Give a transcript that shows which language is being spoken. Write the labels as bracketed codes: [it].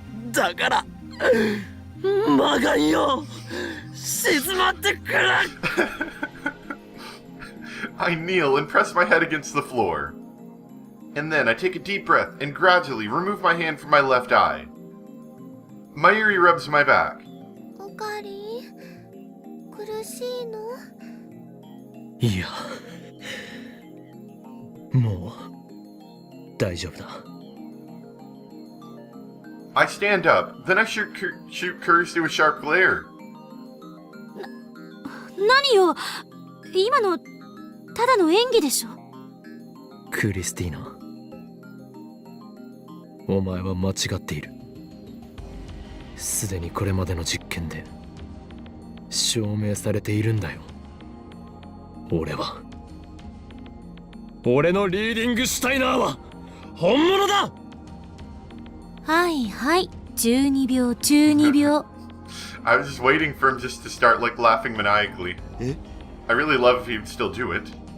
[ja] だから魔眼よ、静まってくれ。 [en] I kneel and press my head against the floor. And then I take a deep breath and gradually remove my hand from my left eye. Mayuri rubs my back. [ja] オカリン苦しいの？いや、もう大丈夫だ。 [en] I stand up, then I shoot Kurisu with a sharp glare. [ja] 何よ、今のただの演技でしょ。クリスティーナ、お前は間違っている。すでにこれまでの実験で証明されているんだよ。俺のリーディングシュタイナーは本物だ。はいはい、12秒12秒。 [en] I was just waiting for him just to start like laughing maniacally. Eh? I really love if he'd still do it.